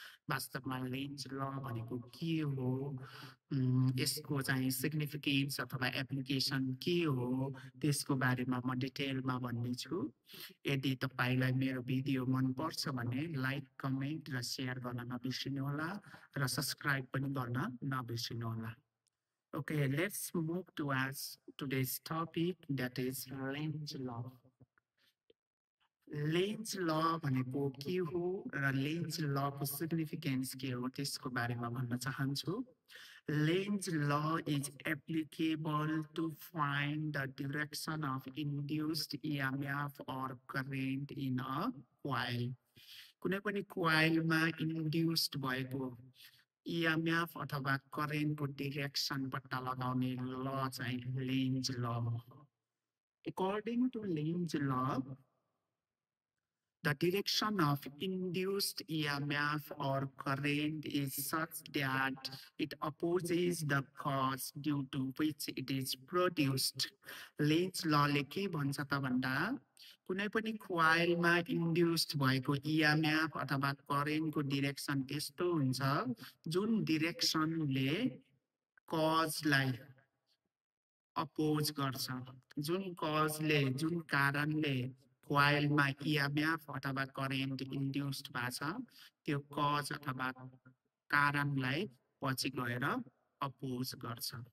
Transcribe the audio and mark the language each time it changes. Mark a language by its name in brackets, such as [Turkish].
[Nepali] वास्तवमा लेन्ज ल भनेको के हो, यसको चाहिँ सिग्निफिकेन्स अथवा एप्लिकेसन के हो, त्यसको बारेमा म डिटेलमा भन्नेछु। यदि तपाईँलाई मेरो भिडियो मनपर्छ भने लाइक, कमेन्ट र सेयर गर्न नबिर्सिनुहोला र सब्सक्राइब पनि गर्न नबिर्सिनुहोला। [English] Okay, let's move towards today's topic, that is Lenz law. [Nepali] Lenz ल भनेको के हो र लेन्ज लको सिग्निफिकेन्स के हो त्यसको बारेमा भन्न चाहन्छु। [English] Lenz law is applicable to find the direction of induced EMF or current in a coil. [Nepali] कुनै पनि कोइलमा इन्ड्युस्ड भएको इएमएफ अथवा करेन्टको डिरेक्सन पत्ता लगाउने ल चाहिँ लेन्ज ल हो। [English] According to Lenz law, the direction of induced EMF or current is such that it opposes the cause due to which it is produced. [Nepali] Lenz law ले के भन्छ त भन्दा कुनै पनि कोइलमा इन्ड्युस्ड भएको EMF अथवा करेन्टको डिरेक्सन त्यस्तो हुन्छ जुन डिरेक्सनले कजलाई अपोज गर्छ, जुन कारणले कोइलमा इएमएफ अथवा करेन्ट इन्ड्युस्ड भएको छ त्यो कज अथवा कारणलाई पछि गएर अपोज गर्छ।